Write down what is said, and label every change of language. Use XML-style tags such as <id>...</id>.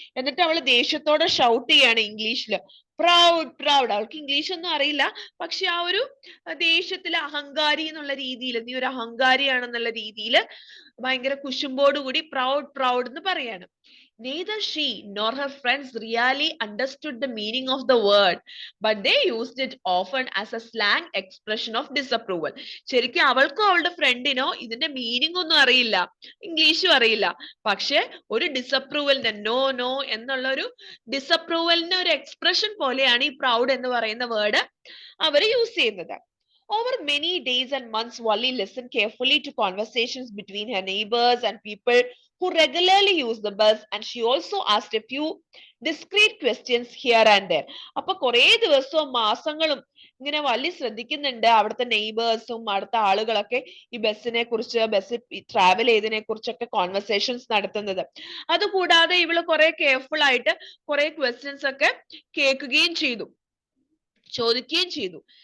<ml>എന്നിട്ട് അവള് ദേഷ്യത്തോടെ ഷൗട്ട് ചെയ്യാണ് ഇംഗ്ലീഷില്, പ്രൗഡ് പ്രൗഡ്. അവൾക്ക് ഇംഗ്ലീഷ് ഒന്നും അറിയില്ല, പക്ഷെ ആ ഒരു ദേഷ്യത്തില് അഹങ്കാരി എന്നുള്ള രീതിയിൽ, നീ ഒരു അഹങ്കാരിയാണെന്നുള്ള രീതിയിൽ ഭയങ്കര കുശുമ്പോടുകൂടി പ്രൗഡ് പ്രൗഡ് എന്ന് പറയാണ്.</ml> <en>Neither she nor her friends really understood the meaning of the word, but they used it often as a slang expression of disapproval.</en> <ml>ശരിക്കും അവൾക്കോ അവളുടെ ഫ്രണ്ടിനോ ഇതിന്റെ മീനിങ് ഒന്നും അറിയില്ല, ഇംഗ്ലീഷും അറിയില്ല, പക്ഷെ ഒരു ഡിസപ്രൂവലിന്റെ, നോ നോ എന്നുള്ള ഒരു ഡിസപ്രൂവലിന്റെ ഒരു എക്സ്പ്രഷൻ പോലെയാണ് ഈ പ്രൗഡ് എന്ന് പറയുന്ന വേർഡ് അവർ യൂസ് ചെയ്യുന്നത്.</ml> <en>Over many days and months, Valli listened carefully to conversations between her neighbors and people who regularly use the bus, and she also asked a few discreet questions here and there.</en> <ml>അപ്പൊ കുറേ ദിവസവും മാസങ്ങളും ഇങ്ങനെ വള്ളി ശ്രദ്ധിക്കുന്നുണ്ട് അവിടുത്തെ നെയ്ബേഴ്സും അടുത്ത ആളുകളൊക്കെ ഈ ബസ്സിനെ കുറിച്ച്, ബസ്സിൽ ട്രാവൽ ചെയ്തതിനെ കുറിച്ചൊക്കെ കോൺവെർസേഷൻസ് നടത്തുന്നത്. അതുകൂടാതെ ഇവള് കുറെ കെയർഫുൾ ആയിട്ട് കുറെ ക്വസ്റ്റ്യൻസ് ഒക്കെ കേൾക്കുകയും ചെയ്തു, ചോദിക്കുകയും ചെയ്തു.</ml>